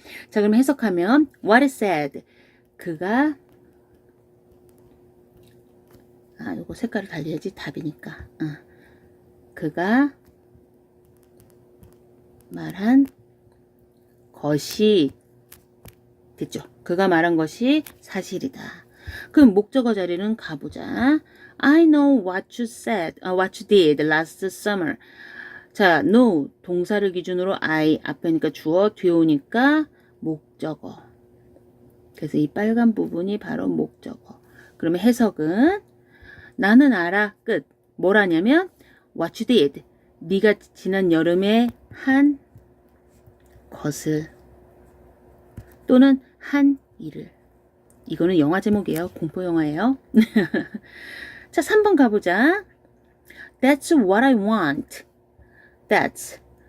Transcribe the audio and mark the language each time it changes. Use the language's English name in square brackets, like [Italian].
[Korean] 자, 그럼 해석하면 [English] what is said. [Korean] 그가 요거 색깔을 달리야지 답이니까. 그가 말한 것이 됐죠. 그가 말한 것이 사실이다. 그럼 목적어 자리는 가보자. [English] I know what you said, what you did last summer. [Korean] 자, know 동사를 기준으로 I 앞에니까 주어, 뒤에 오니까 목적어. 그래서 이 빨간 부분이 바로 목적어. 그러면 해석은 나는 알아. 끝. 뭐라냐면 [English] what you did. [Korean] 네가 지난 여름에 한 것을 또는 한 일을. 이거는 영화 제목이에요. 공포 영화예요. 자, 3번 가보자. [English] That's what I want. That's.